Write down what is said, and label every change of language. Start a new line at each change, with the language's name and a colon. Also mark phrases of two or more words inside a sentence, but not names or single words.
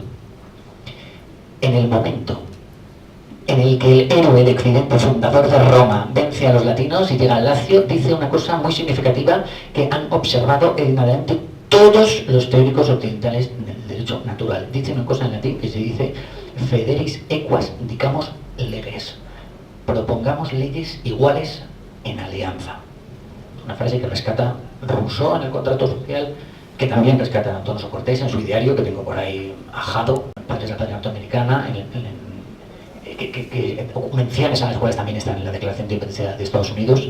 Spanish: En el momento en el que el héroe de Occidente, fundador de Roma, vence a los latinos y llega al Lacio, dice una cosa muy significativa que han observado en adelante todos los teóricos occidentales del derecho natural. Dice una cosa en latín que se dice
Latin: federis equas dicamos leges.
Spanish: Propongamos leyes iguales en alianza. Una frase que rescata Rousseau en el Contrato Social, que también rescata Antonio Cortés en su ideario, que tengo por ahí ajado, Padres de la Patria Norteamericana, que menciones a las cuales también están en la Declaración de Independencia de Estados Unidos.